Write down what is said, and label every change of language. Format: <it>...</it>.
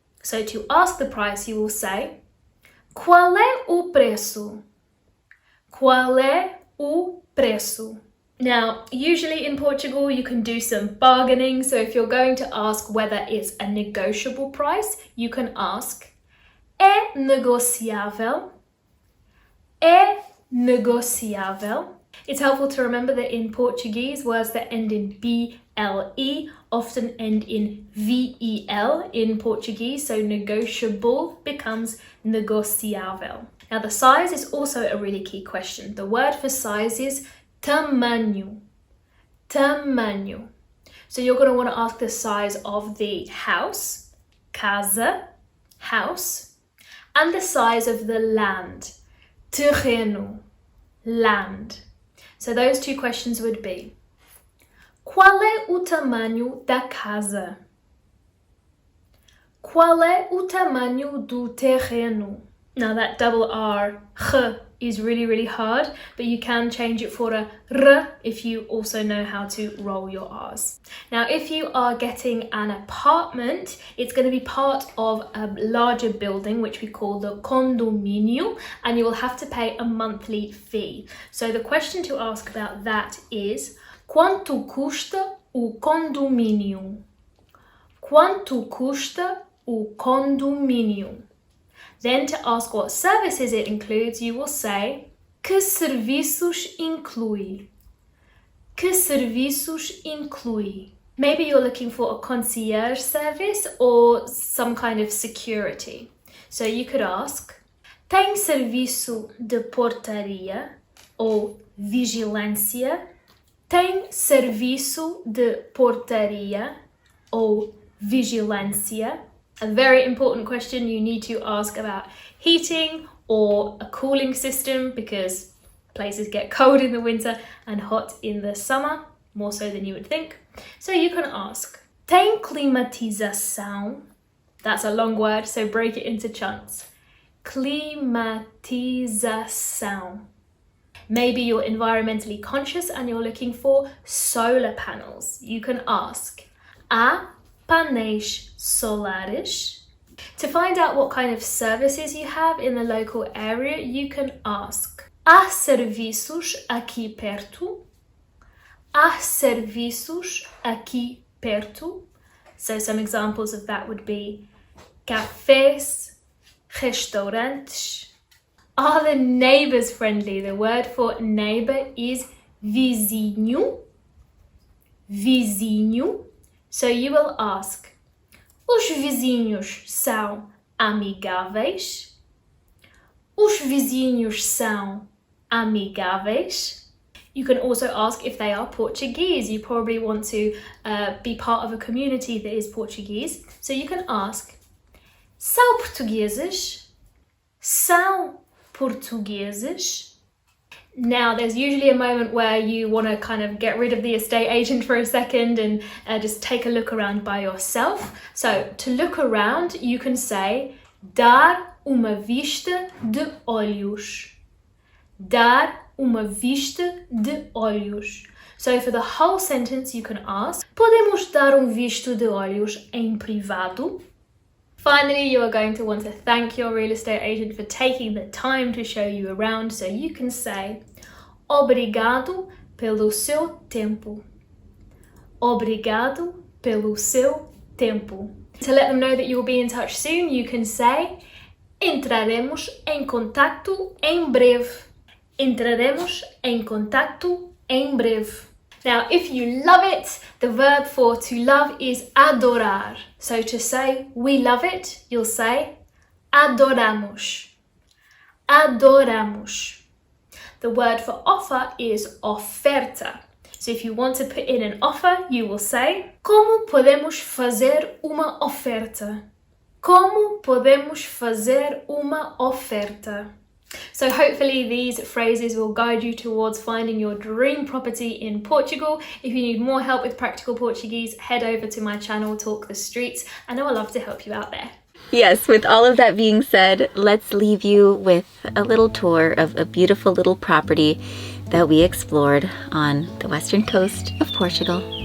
<en>So to ask the price, you will say,</en> <pt>qual é o preço? Qual é o preço?</pt> <en>Now, usually in Portugal, you can do some bargaining. So if you're going to ask whether it's a negotiable price, you can ask,</en> <pt>é negociável? É negociável?</pt> <en>It's helpful to remember that in Portuguese, words that end in BLE often end in VEL in Portuguese. So negotiable becomes negociável. Now, the size is also a really key question. The word for size is tamanho. Tamanho. So you're going to want to ask the size of the house, casa, house, and the size of the land, terreno, land. So those two questions would be,</en> <pt>qual é o tamanho da casa? Qual é o tamanho do terreno?</pt> <en>Now that double R, h, is really, really hard, but you can change it for a r if you also know how to roll your R's. Now, if you are getting an apartment, it's going to be part of a larger building, which we call the condomínio, and you will have to pay a monthly fee. So the question to ask about that is,</en> <pt>quanto custa o condomínio? Quanto custa o condomínio?</pt> <en>Then to ask what services it includes, you will say,</en> <pt>que serviços inclui? Que serviços inclui?</pt> <en>Maybe you're looking for a concierge service or some kind of security. So you could ask,</en> <pt>tem serviço de portaria ou vigilância? Tem serviço de portaria ou vigilância?</pt> <en>A very important question you need to ask about heating or a cooling system, because places get cold in the winter and hot in the summer, more so than you would think. So you can ask,</en> <pt>tem climatização?</pt> <en>That's a long word, so break it into chunks. Climatização. Maybe you're environmentally conscious and you're looking for solar panels. You can ask,</en> <pt>há painéis solares?</pt> <en>To find out what kind of services you have in the local area, you can ask,</en> <pt>há serviços aqui perto? Há serviços aqui perto?</pt> <en>So some examples of that would be cafés, restaurantes. Are the neighbours friendly? The word for neighbour is vizinho.</en> <pt>Vizinho.</pt> <en>So you will ask,</en> <pt>os vizinhos são amigáveis? Os vizinhos são amigáveis?</pt> <en>You can also ask if they are Portuguese. You probably want to be part of a community that is Portuguese. So you can ask,</en> <pt>são portugueses? São portugueses?</pt> <en>Now, there's usually a moment where you want to kind of get rid of the estate agent for a second and just take a look around by yourself. So, to look around, you can say,</en> <pt>dar uma vista de olhos. Dar uma vista de olhos.</pt> <en>So, for the whole sentence, you can ask,</en> <pt>podemos dar visto de olhos em privado?</pt> <en>Finally, you are going to want to thank your real estate agent for taking the time to show you around, so you can say,</en> <pt>obrigado pelo seu tempo. Obrigado pelo seu tempo.</pt> <en>To let them know that you will be in touch soon, you can say,</en> <pt>entraremos em contacto em breve. Entraremos em contacto em breve.</pt> <en>Now, if you love it, the verb for to love is adorar. So to say, we love it, you'll say,</en> <pt>adoramos. Adoramos.</pt> <en>The word for offer is oferta. So if you want to put in an offer, you will say,</en> <pt>como podemos fazer uma oferta? Como podemos fazer uma oferta?</pt> <en>So hopefully these phrases will guide you towards finding your dream property in Portugal. If you need more help with practical Portuguese, head over to my channel, Talk the Streets, and I would love to help you out there. Yes, with all of that being said, let's leave you with a little tour of a beautiful little property that we explored on the western coast of Portugal.</en>